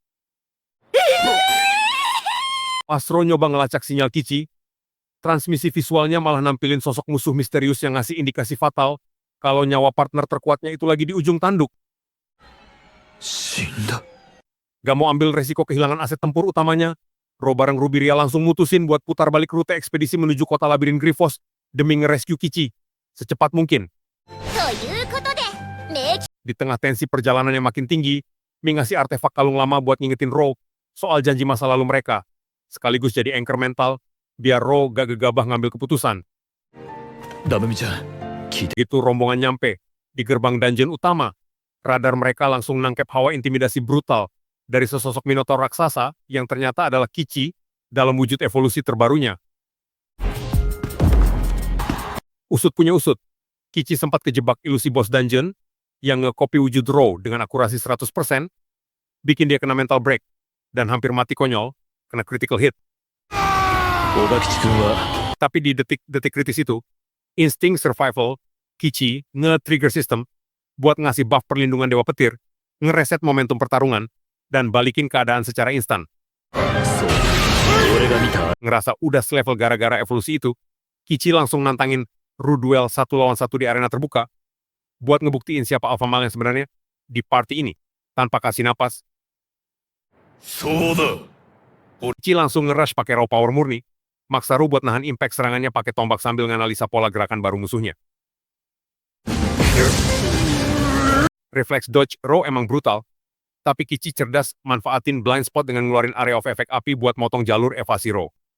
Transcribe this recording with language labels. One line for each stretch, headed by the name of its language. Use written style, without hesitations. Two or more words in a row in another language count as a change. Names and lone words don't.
Indonesian: Pas Ro nyoba ngelacak sinyal Kichi, transmisi visualnya malah nampilin sosok musuh misterius yang ngasih indikasi fatal kalau nyawa partner terkuatnya itu lagi di ujung tanduk.
Japanese: 死んだ。
Indonesian: Gak mau ambil resiko kehilangan aset tempur utamanya, Ro bareng Rubiria langsung mutusin buat putar balik rute ekspedisi menuju kota labirin Griffos demi nge-rescue Kichi secepat mungkin.
Japanese: ということで、名
Indonesian: Di tengah tensi perjalanan yang makin tinggi, Mi ngasih artefak kalung lama buat ngingetin Ro soal janji masa lalu mereka, sekaligus jadi anchor mental biar Ro gak gegabah ngambil keputusan.
Japanese: ダムミちゃん、聞いて。
Indonesian: Begitu rombongan nyampe di gerbang dungeon utama, radar mereka langsung nangkep hawa intimidasi brutal dari sesosok minotaur raksasa yang ternyata adalah Kichi dalam wujud evolusi terbarunya. Usut punya usut, Kichi sempat kejebak ilusi boss dungeon yang nge-copy wujud Ro dengan akurasi 100%, bikin dia kena
English: mental break,
Indonesian: dan hampir mati konyol, kena
English: critical hit.
Japanese: 小田吉君は、
Indonesian: Tapi di detik-detik kritis itu, insting survival, Kichi nge-
English: trigger system
Indonesian: buat ngasih buff perlindungan Dewa Petir, ngereset momentum pertarungan, dan balikin keadaan secara instan.
Japanese: そう、俺が見た。
Indonesian: Ngerasa udah selevel gara-gara evolusi itu, Kichi langsung nantangin Ru duel 1 lawan 1 di arena terbuka, buat ngebuktiin siapa
English: alpha male
Indonesian: yang sebenarnya di party ini, tanpa kasih napas.
Japanese: そうだ。
Indonesian: Kichi langsung nge-rush pakai
English: raw power
Indonesian: murni, maksa Ru buat nahan impact serangannya pakai tombak sambil nganalisa pola gerakan baru musuhnya. Refleks dodge Ro emang brutal, tapi Kichi cerdas manfaatin
English: blind spot
Indonesian: dengan ngeluarin
English: area of effect
Indonesian: api buat motong jalur evasi Ro.